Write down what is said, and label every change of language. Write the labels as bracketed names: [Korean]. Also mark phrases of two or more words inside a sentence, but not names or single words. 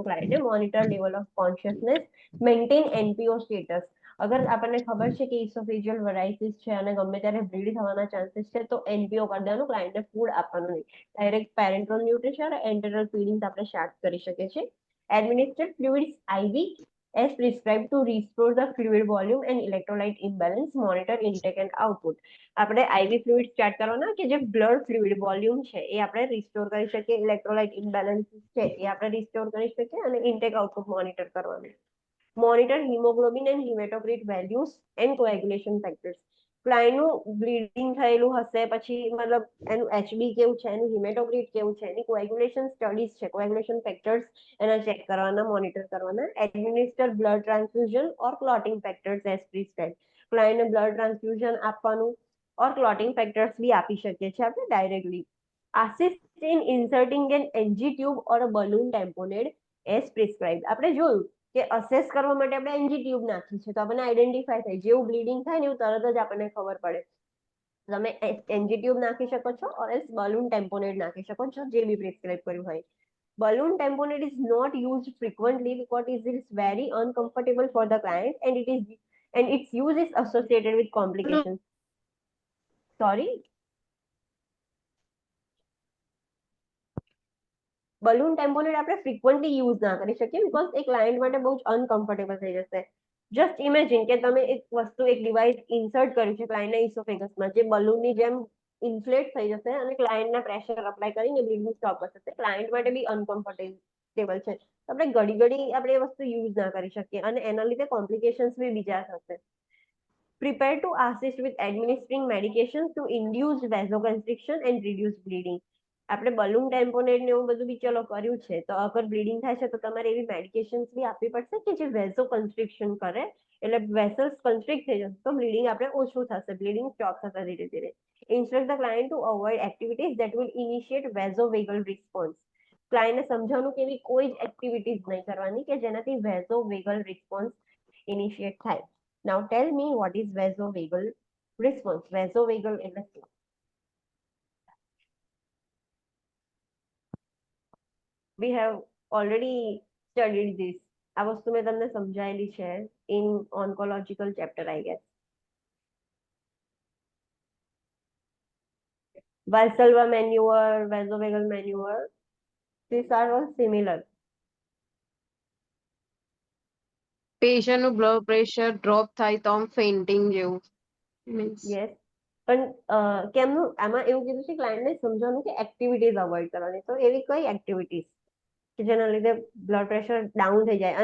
[English] ક્લાયન્ટને monitor level of consciousness, maintain NPO status. [Gujarati] અગર આપણને ખબર છે કે [English] esophageal varices [Gujarati] છે અને ગમે ત્યારે બ્લીડ થવાના ચાન્સીસ છે તો એનપીઓ કરી દેવાનું. ક્લાયન્ટને ફૂડ આપવાનું નહીં. [English] direct parenteral nutrition enteral feeding [Gujarati] આપણે સ્ટાર્ટ કરી શકીએ છીએ. [English] administered fluids IV as prescribed to restore the fluid volume and electrolyte imbalance. Monitor intake and output. [Gujarati] આપણે [English] IV fluid [Gujarati] સ્ટાર્ટ કરવાના કે જે [English] blood fluid volume [Gujarati] છે એ આપણે રિસ્ટોર કરી શકીએ, [English] electrolyte imbalance [Gujarati] છે એ આપણે રિસ્ટોર કરી શકીએ અને [English] intake output monitor [Gujarati] કરવાનું. [English] monitor hemoglobin and hematocrit values and coagulation factors. [Gujarati] ક્લાયન્ટનું બ્લીડિંગ થયેલું હશે પછી મતલબ એનું એચબી કેવું છે, એનું હિમેટોક્રિટ કેવું છે, એની [English] coagulation studies [Gujarati] છે, [English] coagulation factors [Gujarati] એના ચેક કરવાના, મોનિટર કરવાના. [English] administer blood transfusion or clotting factors as prescribed. [Gujarati] ક્લાયન્ટને [English] blood transfusion [Gujarati] આપવાનું [English] or clotting factors [Gujarati] બી આપી શકીએ છીએ આપણે ડાયરેક્ટલી. [English] assist in inserting an NG tube or a balloon tamponade as prescribed. [Gujarati] આપણે જોયું કે અસેસ કરવા માટે આપણે [English] NG tube [Gujarati] નાખી છે તો આપણને આઈડેન્ટિફાય થાય, જેવું બ્લીડિંગ થાય ને એવું તરત જ આપણને ખબર પડે. તમે [English] NG tube [Gujarati] નાખી શકો છો [English] or else balloon tamponade [Gujarati] નાખી શકો છો, જે બી પ્રિસ્ક્રાઇબ કર્યું હોય. [English] Balloon tamponade is not used frequently because it is very uncomfortable for the client and its use is associated with complications. Sorry. balloon tamponade [Gujarati] આપણે ફ્રીક્વન્ટલી યુઝ ના કરી શકીએ બીકોઝ એ ક્લાયન્ટ માટે બહુ જ અનકમ્ફર્ટેબલ થઈ જશે. [English] just imagine [Gujarati] કે તમે એક વસ્તુ, એક ડિવાઇસ ઇન્સર્ટ કર્યું છે ક્લાયન્ટના ઇસોફેગસમાં, જે બલૂનની જેમ ઇન્ફ્લેટ થઈ જશે અને ક્લાયન્ટના પ્રેશર અપ્લાય કરીને બ્લીડિંગ સ્ટોપ કરશે. ક્લાયન્ટ માટે બી અનકમ્ફર્ટેબલ છે. આપણે ઘડી ઘડી આપણે એ વસ્તુ યુઝ ના કરી શકીએ અને એના લીધે કોમ્પ્લિકેશન્સ બી બીજા થશે. [English] Prepare to assist with administering medications to induce vasoconstriction and reduce bleeding. [Gujarati] આપણે [English] balloon tamponade [Gujarati] ને એવું બધું બી ચલો કર્યું છે તો અગર બ્લીડિંગ થાય છે તો તમારે એવી મેડિકેશન્સ બી આપવી પડશે કે જે વેઝો કન્સ્ટ્રિક્શન કરે, એટલે [English] vessels constrict [Gujarati] થઈ જશે તો બ્લીડિંગ આપણે ઓછું થશે, [English] bleeding stop [Gujarati] થશે ધીરે ધીરે. [English] instruct the client to avoid activities that will initiate vasovagal response. [Gujarati] ક્લાયન્ટને સમજાવવાનું કે એવી કોઈ જ એક્ટિવિટીઝ નહીં કરવાની કે જેનાથી [English] vasovagal response initiate [Gujarati] થાય. [English] Now tell me what is vasovagal response. [Gujarati] Vasovagal એટલે શું? [English] We have already studied this. [Gujarati] આ વસ્તુ મેં તમને સમજાયેલી છે [English] in oncological chapter, I guess. Valsalva maneuver, vasovagal maneuver, these are all similar. [Gujarati] પેશન્ટનું [English] blood pressure drop [Gujarati] થાય તો આમ ફેન્ટિંગ જેવું મીન્સ [English] Yes. [Gujarati] પણ કેમનું આમાં એવું કીધું છે ક્લાયન્ટને સમજાવવાનું કે એક્ટિવિટીઝ અવોઇડ કરવાની, તો એવી કઈ એક્ટિવિટીઝ કે જેના લીધે [English] blood pressure down [Gujarati] થઈ જાય?